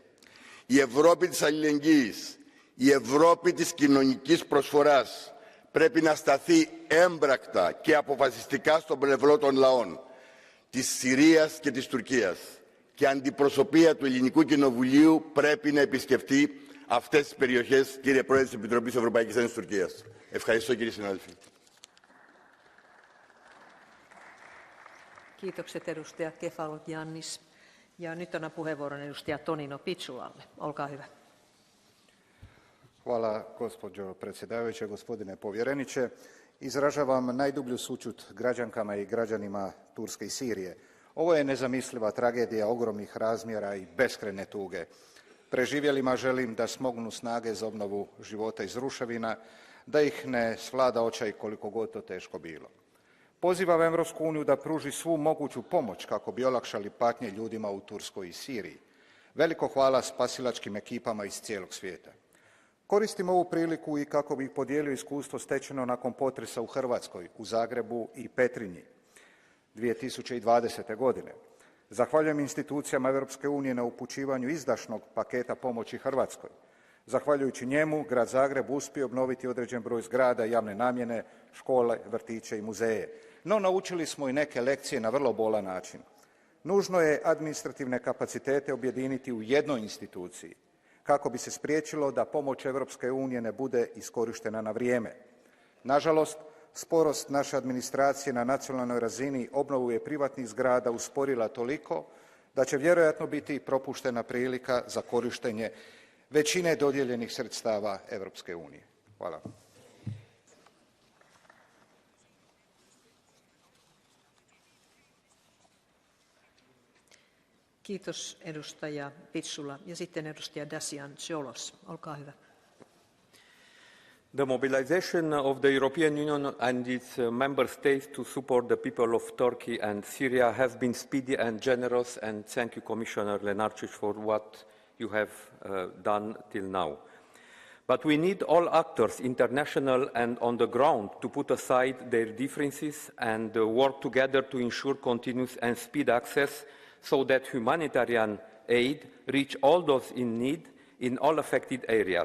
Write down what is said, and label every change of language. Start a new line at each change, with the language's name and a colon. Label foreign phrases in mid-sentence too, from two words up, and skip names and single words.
Greek: Η Ευρώπη της αλληλεγγύης, η Ευρώπη της κοινωνικής προσφοράς πρέπει να σταθεί έμπρακτα και αποφασιστικά στον πλευρό των λαών της Συρίας και της Τουρκίας. Και η αντιπροσωπεία του Ελληνικού Κοινοβουλίου πρέπει να επισκεφτεί αυτές τις περιοχές, κύριε Πρόεδρε της Επιτροπής Ευρωπαϊκής Ένωσης Τουρκίας. Ευχαριστώ, κύριε συνάδελφοι.
Finnish: Kiitokset edustaja Kefalogiannis. Ja nyt annan puheenvuoron edustaja Tonino Piculalle. Olkaa hyvä.
Croatian: Hvala, gospođo predsjedavajuća, gospodine povjereniče. Izražavam najdublju sućut građankama i građanima Turske i Sirije. Ovo je nezamisliva tragedija ogromnih razmjera i beskrajne tuge. Preživjelima želim da smognu snage za obnovu života iz ruševina, da ih ne svlada očaj koliko god to teško bilo. Pozivam Europsku uniju da pruži svu moguću pomoć kako bi olakšali patnje ljudima u Turskoj i Siriji. Veliko hvala spasilačkim ekipama iz cijelog svijeta. Koristim ovu priliku i kako bih podijelio iskustvo stečeno nakon potresa u Hrvatskoj, u Zagrebu i Petrinji 2020. godine. Zahvaljujem institucijama Europske unije na upućivanju izdašnog paketa pomoći Hrvatskoj. Zahvaljujući njemu, grad Zagreb uspio obnoviti određen broj zgrada javne namjene, škole, vrtiće i muzeje. No, naučili smo i neke lekcije na vrlo bolan način. Nužno je administrativne kapacitete objediniti u jednoj instituciji, kako bi se spriječilo da pomoć Europske unije ne bude iskorištena na vrijeme. Nažalost, sporost naše administracije na nacionalnoj razini obnovu je privatnih zgrada usporila toliko da će vjerojatno biti propuštena prilika za korištenje većine dodijeljenih sredstava Europske unije. Hvala.
Finnish: Kiitos edustaja Pitsula. Ja sitten edustaja Dacian Ciolos. Olkaa hyvä.
English: The mobilization of the European Union and its member states to support the people of Turkey and Syria has been speedy and generous, and thank you, Commissioner Lenarčič, for what you have done till now. But we need all actors, international and on the ground, to put aside their differences and work together to ensure continuous and speed access so that humanitarian aid reach all those in need in all affected areas.